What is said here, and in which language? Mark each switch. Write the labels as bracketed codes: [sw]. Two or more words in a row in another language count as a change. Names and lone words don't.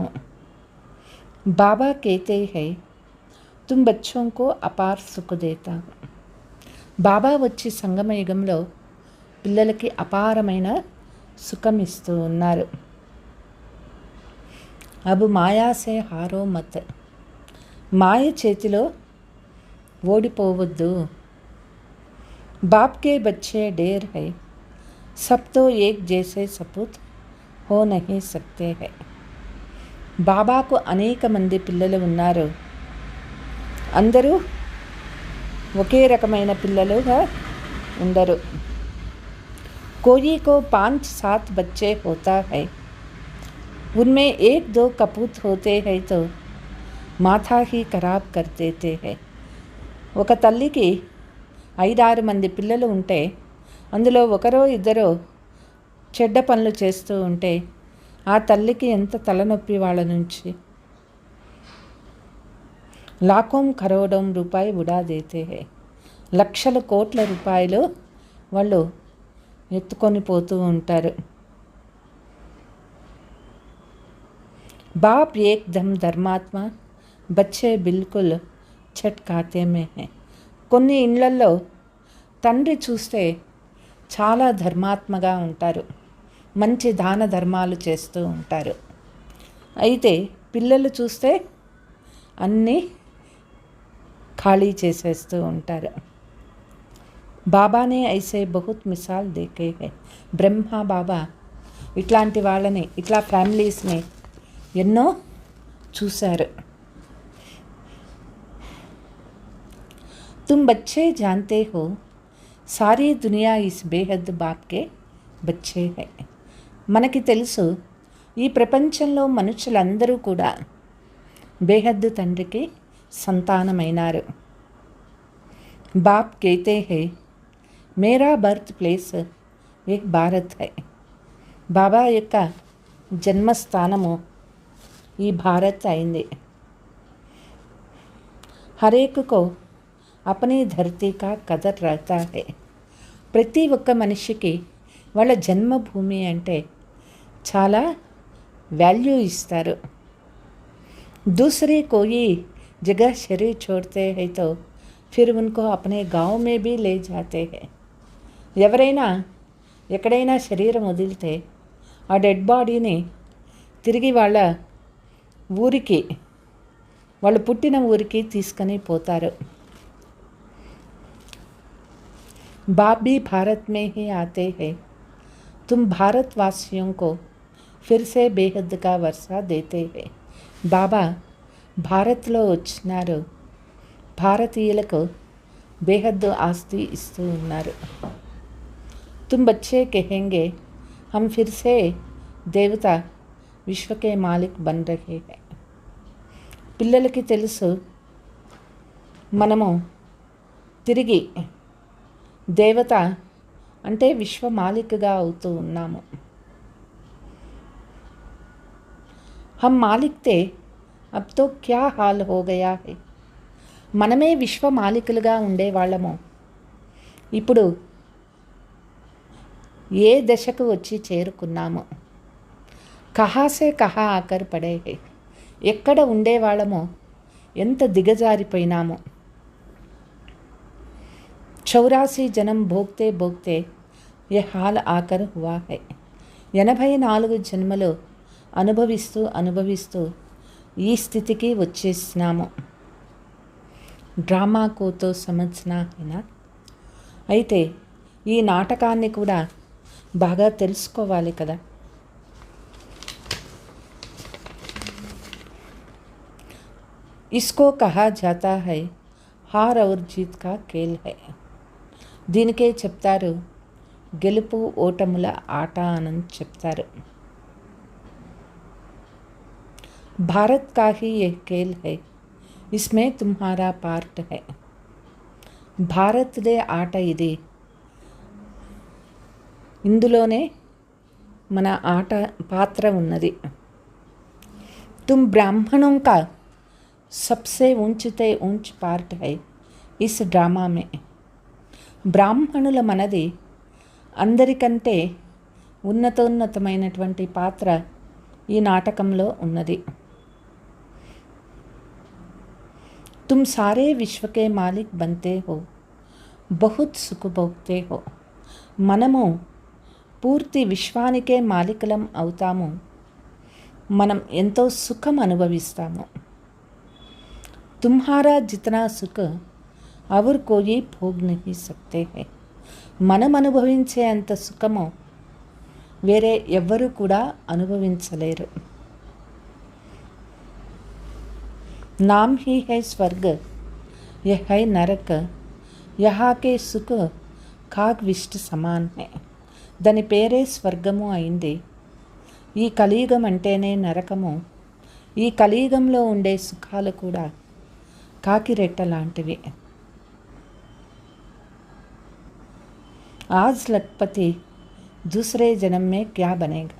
[hi] బాబా कहते हैं तुम बच्चों को अपार सुख देता हूँ. [te] బాబా వచ్చి సంగమయుగంలో పిల్లలకి అపారమైన సుఖం ఇస్తూ ఉన్నారు. [hi] अब माया से हारो मत. [te] మాయ చేతిలో ఓడిపోవద్దు. [hi] बाप के बच्चे ढेर हैं, सब तो एक जैसे सपूत हो नहीं सकते हैं. [te] బాబాకు అనేక మంది పిల్లలు ఉన్నారు. అందరూ ఒకే రకమైన పిల్లలుగా ఉండరు. [hi] कोई को 5-7 बच्चे होता है, उनमें 1-2 कपूत होते हैं तो माथा ही खराब कर देते हैं. [te] ఒక తల్లికి 5-6 మంది పిల్లలు ఉంటే అందులో ఒకరో ఇద్దరో చెడ్డ పనులు చేస్తూ ఉంటే ఆ తల్లికి ఎంత తలనొప్పి వాళ్ళ నుంచి. [hi] लाखों करोड़ों रुपये उड़ा देते हैं. [te] లక్షల కోట్ల రూపాయలు వాళ్ళు ఎత్తుకొని పోతూ ఉంటారు. [hi] बाप एकदम धर्मात्मा, बच्चे बिल्कुल छट खाते में हैं. [te] కొన్ని ఇళ్లల్లో తండ్రి చూస్తే చాలా ధర్మాత్మగా ఉంటారు, మంచి దాన ధర్మాలు చేస్తూ ఉంటారు. అయితే పిల్లలు చూస్తే అన్నీ ఖాళీ చేసేస్తూ ఉంటారు. [hi] बाबा ने ऐसे बहुत मिसाल देखे हैं. [te] బ్రహ్మ బాబా ఇట్లాంటి వాళ్ళని, ఇట్లా ఫ్యామిలీస్ని ఎన్నో చూశారు. [hi] तुम बच्चे जानते हो सारी दुनिया इस बेहद बाप के बच्चे हैं. [te] మనకి తెలుసు ఈ ప్రపంచంలో మనుషులందరూ కూడా బేహద్దు తండ్రికి సంతానమైనారు. [hi] బాప్ कहते हैं మేరా [en] birth place [hi] एक भारत है. [te] బాబా యొక్క జన్మస్థానము ఈ భారత్ అయింది. [hi] हरेक को अपनी धरती का कदर रहता है. [te] ప్రతి ఒక్క మనిషికి వాళ్ళ జన్మభూమి అంటే చాలా వాల్యూ ఇస్తారు. [hi] दूसरे कोई जगह शरीर छोड़ते हैं तो फिर उनको अपने गांव में भी ले जाते हैं. [te] ఎవరైనా ఎక్కడైనా శరీరం వదిలితే ఆ [en] dead bodyని [te] తిరిగి వాళ్ళ ఊరికి, వాళ్ళు పుట్టిన ఊరికి తీసుకొని పోతారు. [hi] बाप भी भारत में ही आते हैं. तुम भारतवासियों को फिर से बेहद का वर्षा देते हैं. [te] బాబా భారత్లో వచ్చినారు, భారతీయులకు బేహద్దు ఆస్తి ఇస్తూ ఉన్నారు. [hi] तुम बच्चे कहेंगे हम फिर से देवता विश्व के मालिक बन रहे हैं. [te] పిల్లలకి తెలుసు మనము తిరిగి దేవత అంటే విశ్వ మాలిక్గా అవుతూ ఉన్నాము. [hi] हम मालिक थे, अब तो क्या हाल हो गया है. [te] మనమే విశ్వ మాలికులుగా ఉండేవాళ్ళము, ఇప్పుడు ఏ దశకు వచ్చి చేరుకున్నాము. [hi] कहाँ से कहाँ आकर पड़े हैं. [te] ఎక్కడ ఉండేవాళ్ళమో ఎంత దిగజారిపోయినాము. [hi] 84 जन्म भोगते भोगते ये हाल आकर हुआ है. [te] 84 జన్మలు అనుభవిస్తూ అనుభవిస్తూ ఈ స్థితికి వచ్చేసినాము. [hi] ड्रामा को तो समझना है ना. [te] అయితే ఈ నాటకాన్ని కూడా బాగా తెలుసుకోవాలి కదా. [hi] इसको कहा जाता है हार और जीत का खेल है. [te] దీనికే చెప్తారు గెలుపు ఓటముల ఆట అని చెప్తారు. [hi] भारत का ही ये खेल है, इसमें तुम्हारा पार्ट है. [te] భారత్దే ఆట ఇది, ఇందులోనే మన ఆట పాత్ర ఉన్నది. [hi] तुम ब्राह्मणों का सबसे ऊंचते ऊंच पार्ट है इस ड्रामा में. [te] బ్రాహ్మణుల మనది అందరికంటే ఉన్నతోన్నతమైనటువంటి పాత్ర ఈ నాటకంలో ఉన్నది. [hi] तुम सारे विश्व के मालिक बनते हो, बहुत सुख भोगते हो. [te] మనము పూర్తి విశ్వానికే మాలికలం అవుతాము, మనం ఎంతో సుఖం అనుభవిస్తాము. [hi] तुम्हारा जितना सुख और कोई भोग नहीं सकते हैं. [te] మనం అనుభవించే అంత సుఖము వేరే ఎవ్వరూ కూడా అనుభవించలేరు. [hi] नाम ही है स्वर्ग यह है नरक, यहाँ के सुख काग विष्टा समान हैं. [te] దాని పేరే స్వర్గము అయింది. ఈ కలియుగం అంటేనే నరకము. ఈ కలియుగంలో ఉండే సుఖాలు కూడా కాకిరెట్ట లాంటివి. [hi] आज लखपति दूसरे जन्म में क्या बनेगा.